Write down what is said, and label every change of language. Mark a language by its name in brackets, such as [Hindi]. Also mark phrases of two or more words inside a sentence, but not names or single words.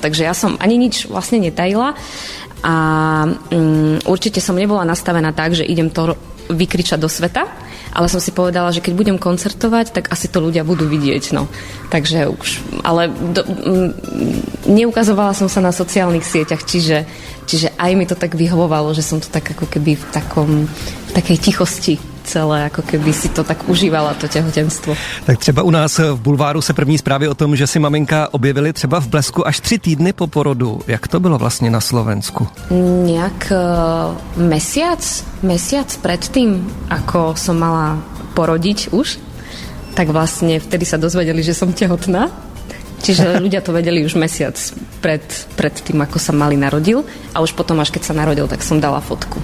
[Slovak] Takže ja som ani nič vlastne netajila a určite som nebola nastavená tak, že idem to vykričať do sveta, ale som si povedala, že keď budem koncertovať, tak asi to ľudia budú vidieť, no. Takže už, ale neukazovala som sa na sociálnych sieťach, čiže aj mi to tak vyhovovalo, že som to tak ako keby v takej tichosti celé, ako keby si to tak užívala, to těhotenstvo. [Czech] Tak třeba u nás v Bulváru se první zprávy o tom, že si maminka objevily třeba v Blesku až 3 týdny po porodu. Jak to bylo vlastně na Slovensku? [Slovak] Nejak mesiac predtým, ako som mala porodiť už, tak vlastne vtedy sa dozvedeli, že som tehotná. Čiže ľudia to vedeli už mesiac pred tým, ako sa malý narodil a už potom, až keď sa narodil, tak som dala fotku.